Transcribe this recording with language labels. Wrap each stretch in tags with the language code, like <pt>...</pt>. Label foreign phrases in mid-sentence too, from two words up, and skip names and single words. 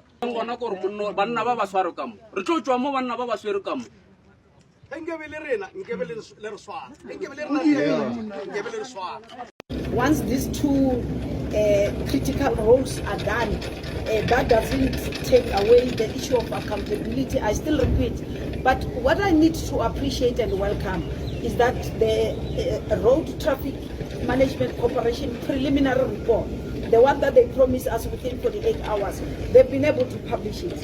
<tn>ngwana gore monno banna ba ba sware ka mo re tlo tswa mo banna ba ba swere ka mo</tn> <en>Once these two critical roles are done, that doesn't take away the issue of accountability. I still repeat, but what I need to appreciate and welcome is that the Road Traffic Management Corporation preliminary report, the one that they promised us within 48 hours, they've been able to publish it.</en>